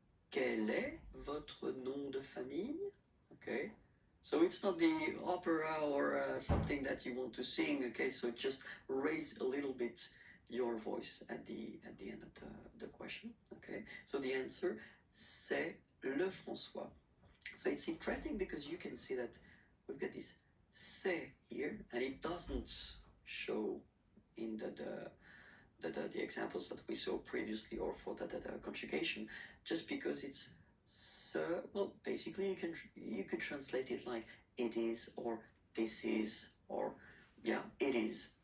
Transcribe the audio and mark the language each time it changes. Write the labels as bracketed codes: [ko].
[fr] Quel est votre nom de famille? [en] Okay, so it's not the opera or something that you want to sing. Okay, so just raise a little bit your voice at the end of the question. Okay, so the answer, [fr] c'est le François. [en] So it's interesting because you can see that we've got this c'est here, and it doesn't show in the examples that we saw previously, or for the conjugation, just because it's se. Well, basically you could translate it like it is, or this is, or yeah, it is.